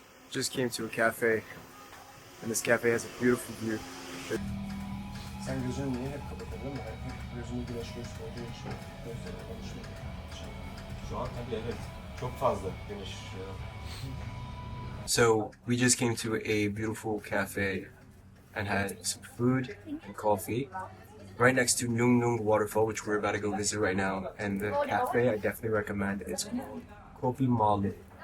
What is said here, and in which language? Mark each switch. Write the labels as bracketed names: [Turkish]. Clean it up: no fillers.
[English] Just came to a cafe, and this cafe has a beautiful view. [Turkish] Sen gözünü niye hep kapatırdın mı? Hep gözünü güneş gösterdiği için gözlerine alışmak. Şu an tabii evet. Çok fazla güneş ışığı. [English] So we just came to a beautiful cafe and had some food and coffee right next to Nung Nung Waterfall, which we're about to go visit right now. And the cafe I definitely recommend. It's called Kopi Malu.